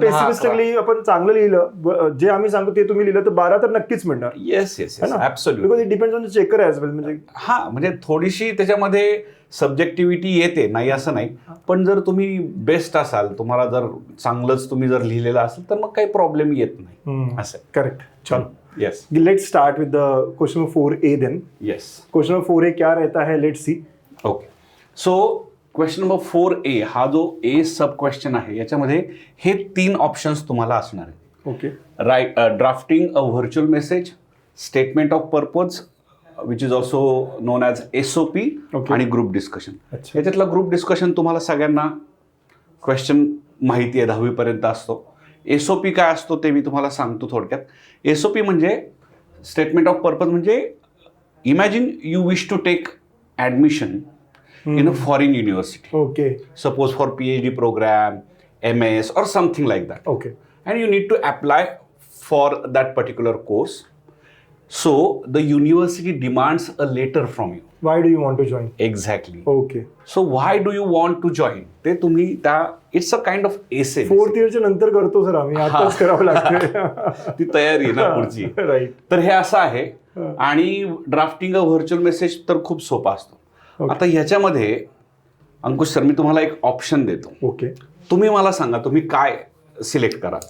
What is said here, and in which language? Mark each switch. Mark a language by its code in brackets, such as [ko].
[mr] पेसिमिस्टिकली आपण चांगलं लिहिलं, जे आम्ही सांगतो ते तुम्ही लिहिलं तर 12 तर नक्कीच मिळणार. [en] Yes yes yes, absolutely. Because it depends on the checker as well. म्हणजे [mr] हा, म्हणजे थोडीशी त्याच्यामध्ये सब्जेक्टिव्हिटी येते, नाही असं नाही, पण जर तुम्ही बेस्ट असाल, तुम्हाला जर चांगलंच तुम्ही जर लिहिलेलं असेल तर मग काही प्रॉब्लेम येत नाही असं. [en] Correct. चलो, yes let's start with the question of 4A then. Yes. Question of 4A [hi] क्या रहता है, [en] Let's see. [mr] Okay, so question number 4A हा जो ए सब क्वेश्चन आहे, याच्यामध्ये हे 3 ऑप्शन्स तुम्हाला असणार आहेत. [en] Okay. Drafting a virtual message, statement of purpose which is also known as SOP, Okay. [mr] आणि ग्रुप डिस्कशन. [hi] अच्छा. [mr] याच्यातला ग्रुप डिस्कशन तुम्हाला सगळ्यांना क्वेश्चन माहिती आहे, 10वी पर्यंत असतो. SOP काय असतो ते मी तुम्हाला सांगतो थोडक्यात. SOP म्हणजे स्टेटमेंट ऑफ पर्पज, म्हणजे [en] Imagine you wish to take admission in a foreign university, okay suppose for PhD program, MS or something like that. ओके. And you need to apply for that particular course. So the university demands a letter from you. Why do you want to join? Exactly. Okay. So why do you want to join? [mr] ते तुम्ही त्या, [en] it's a kind of essay. [mr] 4th इयरच्या नंतर करतो sir आम्ही, आताच करावं लागतं. ती तयारी आहे ना पुढची. [en] Right. [mr] तर हे असं आहे. आणि ड्राफ्टिंग अ व्हर्च्युअल मेसेज तर खूप सोपा असतो. [en] Okay. [mr] आता ह्याच्यामध्ये अंकुश सर, मी तुम्हाला एक ऑप्शन देतो. [en] Okay. [mr] तुम्ही मला सांगा तुम्ही काय सिलेक्ट करा.